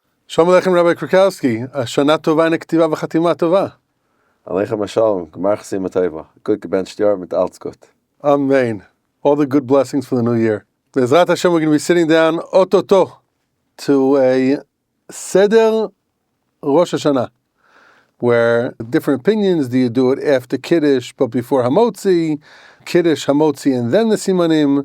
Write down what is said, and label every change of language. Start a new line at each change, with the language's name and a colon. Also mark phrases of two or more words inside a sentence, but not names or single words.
Hebrew: שלום עליכם, Rabbi Krakowski. שנה טובה ומתוקה וחתימה טובה. עליכם שלום. גמר חתימה טובה.
Yiddish: גוט געבענטשט יאָר מיט אַלעס גוט.
English: Amen. All the good blessings for the new year.
Hebrew: בעזרת השם,
English: we're going to be sitting down ototo to a Seder Rosh HaShana, where different opinions. Do you do it after Kiddush but before Hamotzi? Kiddush, Hamotzi, and then the Simanim?